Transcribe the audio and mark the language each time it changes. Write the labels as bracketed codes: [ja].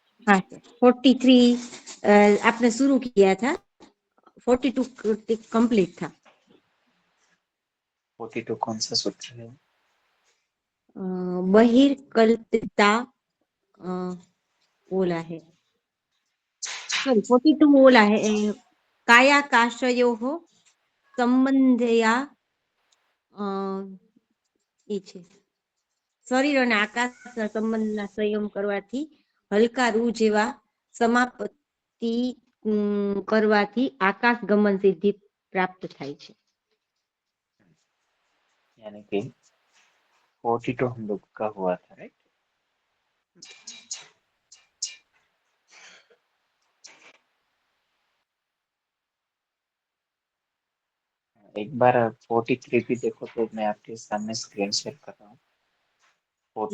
[hi] हाँ सर, 43 आपने शुरू किया था, 42 कंप्लीट था। 42 कौन सा सूत्र है? बहिर्कल्पिता ओला है, सॉरी 42 ओला है, कायाकाशयोः [gu] સંબંધયા એ છે, શરીર અને આકાશના સંબંધના સંયમ કરવાથી હલકા રૂ જેવા સમાપતિ કરવાથી આકાશ ગમન સિદ્ધિ પ્રાપ્ત થાય છે। [hi] यानी कि 42 हम लोग का हुआ था, राइट? एक बार 43 भी देखो तो मैं आपके सामने स्क्रीन शेयर कर रहा हूँ।